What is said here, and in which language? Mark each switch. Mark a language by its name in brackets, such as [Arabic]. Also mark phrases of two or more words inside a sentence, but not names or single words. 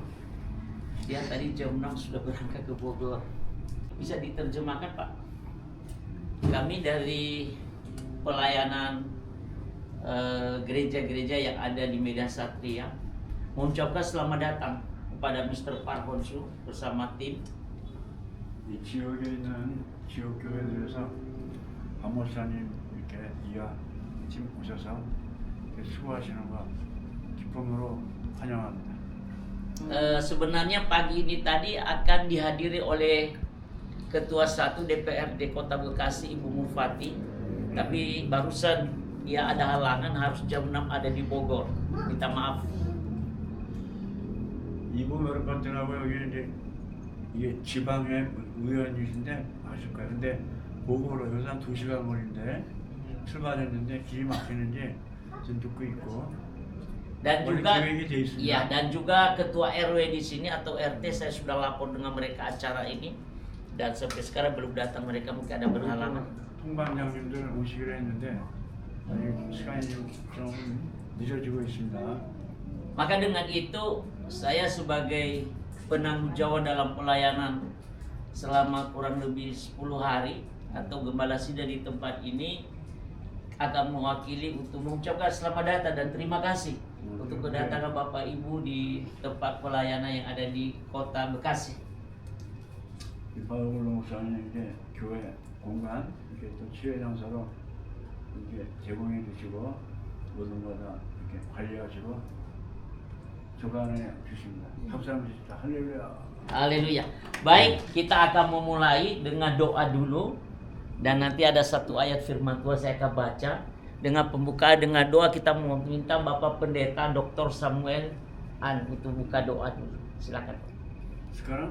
[Indonesian] Dia tadi jam 6 sudah berangkat ke Bogor. Bisa diterjemahkan, Pak? Kami dari pelayanan gereja-gereja yang ada di Medan Satria mengucapkan selamat datang kepada Mr. Parhonsu bersama tim. [Korean] 이 지역에 있는 지역 교회들에서 박 목사님 이렇게 이하 팀 오셔서 이렇게 수고하시는 거 기쁨으로 환영합니다. [Indonesian] Sebenarnya pagi ini tadi akan dihadiri oleh Ketua 1 DPRD Kota Bekasi, Ibu Mufati, tapi barusan dia ada halangan, harus jam 6 ada di Bogor. Minta maaf. [Korean] 이분 메르 같은 하고 여기 이제 이게 지방의 의원이신데 아실 거예요. 근데 보고로 여기서 한 2시간 거리인데 출발했는데 길이 막히는지 지금 듣고 있고 [Indonesian] Dan [Korean] 원래 [Indonesian] juga [Korean] 계획이 돼 있습니다. [Indonesian] ya, dan juga ketua RW di sini atau RT saya sudah lapor dengan mereka acara ini dan sampai sekarang belum datang, mereka mungkin ada berhalangan. [Korean] 통반장님들 오시기로 했는데 아직 시간이 좀 늦어지고 있습니다. [Indonesian] Maka dengan itu saya sebagai penanggung jawab dalam pelayanan selama kurang lebih 10 hari atau gembala sidang di tempat ini akan mewakili untuk mengucapkan selamat datang dan terima kasih untuk kedatangan Bapak Ibu di tempat pelayanan yang ada di kota Bekasi. [Korean] 이 바울로 목사님 이제 교회 공간 이렇게 또 치유 장소로 이렇게 제공해 주시고 모든 거 다 이렇게 관리하시고 주관해 주십니다. 감사합니다. 할렐루야. [Indonesian] Haleluya. Baik, kita akan memulai dengan doa dulu. Dan nanti ada satu ayat firman Tuhan saya akan baca. Dengan pembukaan dengan doa kita meminta Bapak Pendeta Dr. Samuel untuk buka doa dulu. Silakan. sekarang